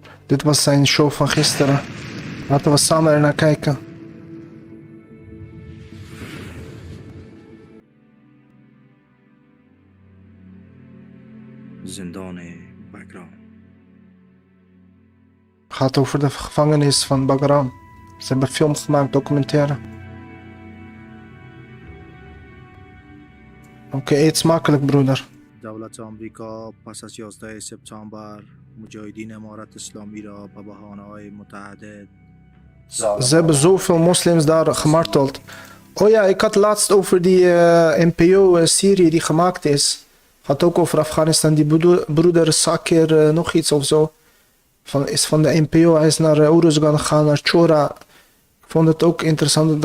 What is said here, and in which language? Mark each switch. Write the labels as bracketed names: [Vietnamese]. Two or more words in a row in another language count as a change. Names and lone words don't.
[Dutch] Dit was zijn show van gisteren. Laten we samen er naar kijken. [Persian] زندان بگرام. [Dutch] Gaat over de gevangenis van Bagram. Ze hebben film gemaakt, documentaire. Oké, eet smakelijk, broeder. [Persian] دولت آمریکا پس از 11 سپتامبر مجاهدین امارت اسلامی را به بهانه‌های متعدد [Dutch] Ze hebben zoveel moslims daar gemarteld. Oh ja, ik had laatst over die NPO-serie die gemaakt is. Gaat ook over Afghanistan. Die broeder Sakir nog iets of zo. Is van de NPO. Hij is naar Uruzgan gegaan, naar Chora. Ik vond het ook interessant.